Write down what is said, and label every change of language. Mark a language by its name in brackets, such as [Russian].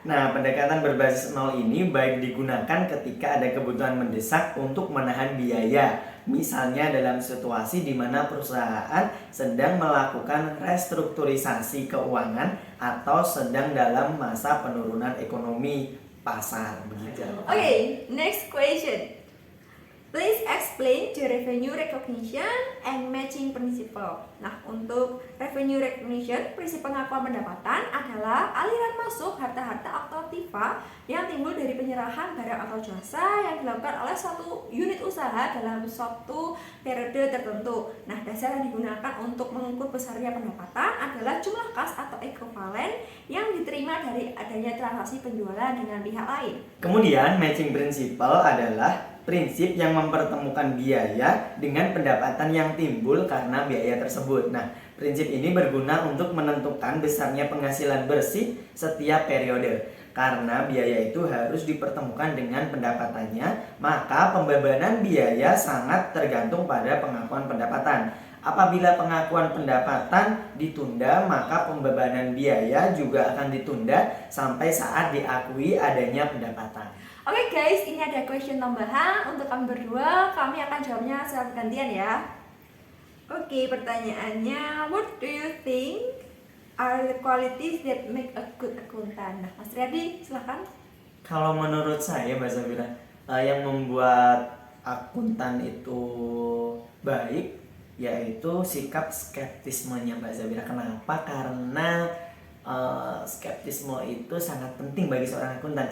[Indonesian] Nah, pendekatan berbasis nol ini baik digunakan ketika ada kebutuhan mendesak untuk menahan biaya. Misalnya dalam situasi di mana perusahaan sedang melakukan restrukturisasi keuangan atau sedang dalam masa penurunan ekonomi pasar, begitu. [English] Okay, next question. Please explain the revenue recognition and matching principle. [Indonesian] Nah, untuk revenue recognition, prinsip pengakuan pendapatan adalah aliran masuk harta-harta atau aktiva yang timbul dari penyerahan barang atau jasa yang dilakukan oleh suatu unit usaha dalam suatu periode tertentu. Nah, dasar yang digunakan untuk mengukur besarnya pendapatan adalah jumlah kas atau ekvivalen yang diterima dari adanya transaksi penjualan dengan pihak lain. Kemudian, matching principle adalah prinsip yang mempertemukan biaya dengan pendapatan yang timbul karena biaya tersebut. Nah, prinsip ini berguna untuk menentukan besarnya penghasilan bersih setiap periode. Karena biaya itu harus dipertemukan dengan pendapatannya, maka pembebanan biaya sangat tergantung pada pengakuan pendapatan. Apabila pengakuan pendapatan ditunda, maka pembebanan biaya juga akan ditunda sampai saat diakui adanya pendapatan. Oke guys, ini ada question tambahan untuk kami berdua. Kami akan jawabnya secara gantian ya. Oke, pertanyaannya, [English] what do you think are the qualities that make a good accountant? [Indonesian] Nah, Mas Riyadi, silahkan. Kalau menurut saya, Mbak Zafira, yang membuat akuntan itu baik yaitu sikap skeptismenya Mbak Zafira. Kenapa? Karena skeptisme itu sangat penting bagi seorang akuntan.